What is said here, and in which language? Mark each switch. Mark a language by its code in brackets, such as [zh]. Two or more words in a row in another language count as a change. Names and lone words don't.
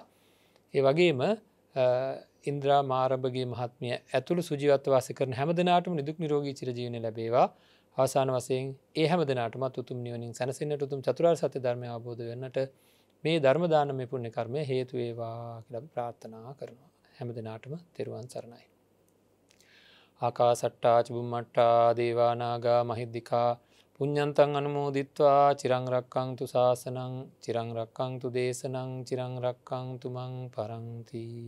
[si] ඒ වගේම ඉන්ද්‍රා මාරඹගේ මහත්මිය ඇතුළු සුජීවත්ව වාසය කරන හැම දෙනාටම නිදුක් නිරෝගී චිරජීවනය ලැබේවා. අවසාන වශයෙන් ඒ හැම දෙනාටමත් උතුම් නිවනින් සැනසෙන්නට, උතුම් චතුරාර්ය සත්‍ය ධර්මය අවබෝධ වෙන්නට මේ ධර්ම දානමය පුණ්‍ය කර්මය හේතු වේවා කියලා අපි ප්‍රාර්ථනා කරනවා. හැම දෙනාටම තෙරුවන් සරණයි. [pi] ආකාසට්ටා චුම්මට්ටා දේවා නාග මහිද්దికා පුඤ්ඤන්තං අනුමෝදිත්වා චිරං රක්ඛන්තු ශාසනං චිරං රක්ඛන්තු දේශනං චිරං රක්ඛන්තු මං පරන්ති.